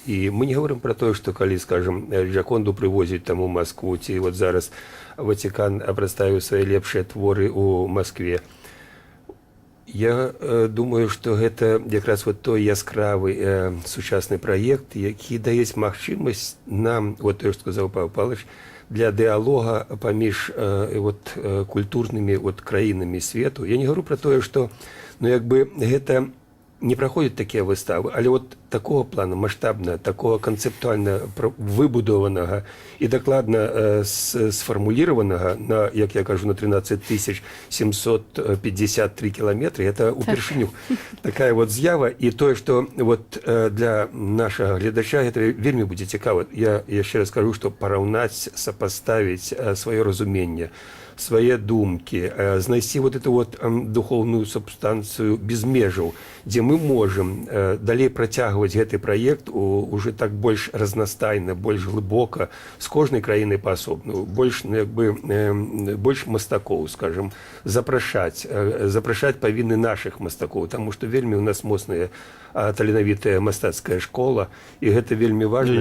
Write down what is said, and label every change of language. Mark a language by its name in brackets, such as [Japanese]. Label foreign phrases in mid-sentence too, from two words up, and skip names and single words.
[Belarusian] І мы [Russian] не говорим [Belarusian] про тое, што калі, скажем, Джаконду прывозіць там у Москву, ці вот зараз Ватикан прадставіў свае лепшыя творы у Москве. Я думаю, што гэта якраз вот той яскравы сучасны праект, які дае магчымасць нам, вот тое, што сказаў Павел Павлович, для дыялога паміж культурнымі краінамі свету. [Russian] Я не говорю [Belarusian] про тое, што гэта не праходзяць такія выставы, але вот [Russian] такого плана [Belarusian] маштабна, такого канцэптуальна выбудованага і дакладна сфармуліраванага на, як я кажу, на 13 753 кіламетры, это упершыню такая вот з'ява, і тое, што вот для нашага гледача гэта вельмі будзе цікава. Я яшчэ раз скажу, што параўнаць, сапаставіць сваё разуменне, свае думкі, знайсці [Russian] вот эту вот духовную [Belarusian] субстанцыю без межаў, дзе мы можам далей працягваць гэты праект уже так больш разнастайна, больш глыбока, з кожнай краінай паасобна, больш мастакоў, скажем, запрашаць павінны нашых мастакоў, таму што вельмі у нас моцная таленавітая мастацкая школа, і гэта вельмі важна.